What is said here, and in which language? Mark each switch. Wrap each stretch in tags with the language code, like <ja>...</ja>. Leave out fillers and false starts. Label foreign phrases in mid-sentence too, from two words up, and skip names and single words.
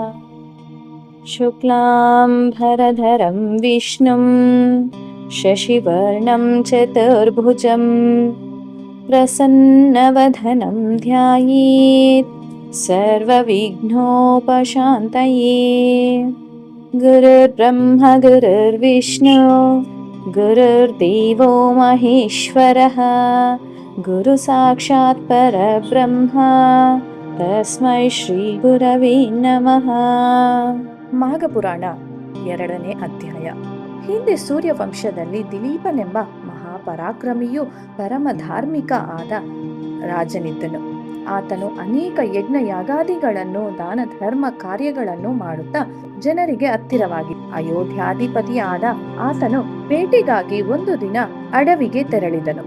<sa>शुक्लाम्बरधरं विष्णुं शशिवर्णं चतुर्भुजं प्रसन्नवदनं ध्यायेत् सर्वविघ्नोपशान्तये। गुरुर्ब्रह्मा गुरुर्विष्णु गुरुर्देवो महेश्वरः गुरुसाक्षात् परब्रह्म ತಸ್ಮೈ ಶ್ರೀ ಗುರವೇ ನಮಃ.</sa> <kn>ಮಾಘಪುರಾಣ 2ನೇ ಅಧ್ಯಾಯ. ಹಿಂದೆ ಸೂರ್ಯವಂಶದಲ್ಲಿ ದಿಲೀಪನೆಂಬ ಮಹಾಪರಾಕ್ರಮಿಯೂ ಪರಮ ಧಾರ್ಮಿಕ ಆದ ರಾಜನಿದ್ದನು. ಆತನು ಅನೇಕ ಯಜ್ಞ ಯಾಗಾದಿಗಳನ್ನು ದಾನ ಧರ್ಮ ಕಾರ್ಯಗಳನ್ನು ಮಾಡುತ್ತಾ ಜನರಿಗೆ ಹತ್ತಿರವಾಗಿ ಅಯೋಧ್ಯಾಧಿಪತಿಯಾದ ಆತನು ಬೇಟೆಗಾಗಿ ಒಂದು ದಿನ ಅಡವಿಗೆ ತೆರಳಿದನು.</kn>